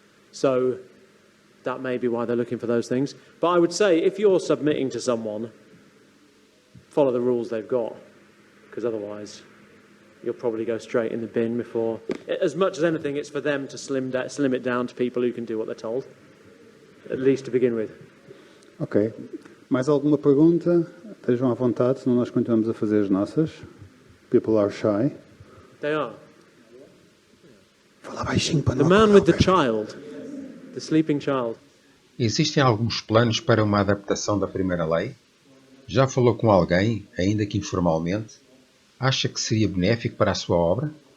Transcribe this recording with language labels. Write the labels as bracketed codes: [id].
[en] So that may be why they're looking for those things. But I would say if you're submitting to someone, follow the rules they've got, because otherwise you'll probably go straight in the bin before. As much as anything, it's for them to slim it down to people who can do what they're told, at least to begin with. [pt] Ok. Mais alguma pergunta? Estejam à vontade, senão nós continuamos a fazer as nossas. [en] People are shy. They are. [pt] Fala baixinho para [en] The man with the child, the sleeping child. [pt] Existem alguns planos para uma adaptação da primeira lei? Já falou com alguém, ainda que informalmente? Acha que seria benéfico para a sua obra?